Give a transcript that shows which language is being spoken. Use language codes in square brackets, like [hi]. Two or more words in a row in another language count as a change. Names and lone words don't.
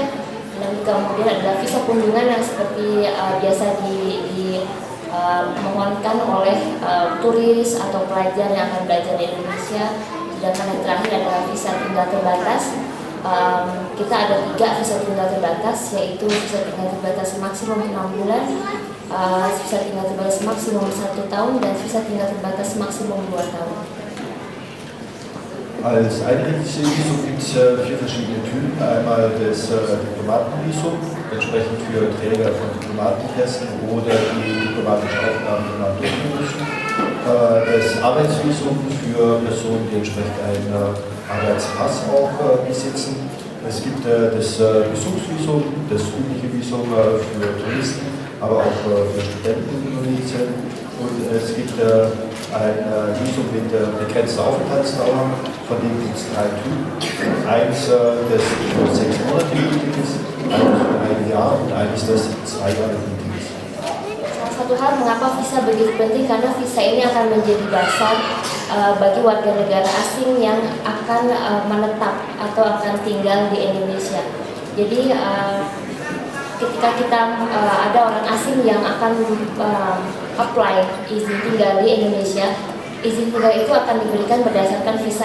[id] Dan kemudian adalah visa kunjungan yang seperti biasa dimohonkan oleh turis atau pelajar yang akan belajar di Indonesia. Sedangkan yang terakhir adalah visa tinggal terbatas. Kita ada 3 visa tinggal terbatas, yaitu visa tinggal terbatas maksimum 6 bulan, visa tinggal terbatas maksimum 1 tahun dan visa tinggal terbatas maksimum 2 tahun. [de] Als Einreisungsvisum gibt es 4 verschiedene Typen. Einmal das Diplomatenvisum, entsprechend für Träger von Diplomatenpässen oder die diplomatische Aufgaben im Land durchführen müssen. Das Arbeitsvisum für Personen, die entsprechend einen Arbeitspass auch besitzen. Es gibt das Besuchsvisum, das übliche Visum für Touristen, aber auch für Studenten in Indonesien. Und es gibt ein Visum mit begrenzter Aufenthaltsdauer, von dem gibt es 3 Typen. Eins, das für 6 Monate gültig ist, eines für 1 Jahr und eines, das 2 Jahre gültig ist. [id] Salah satu hal mengapa visa begitu penting karena visa ini akan menjadi dasar bagi warga negara asing yang akan menetap atau akan tinggal di Indonesia. Jadi ketika kita ada orang asing yang akan apply izin tinggal di Indonesia, izin tinggal itu akan diberikan berdasarkan visa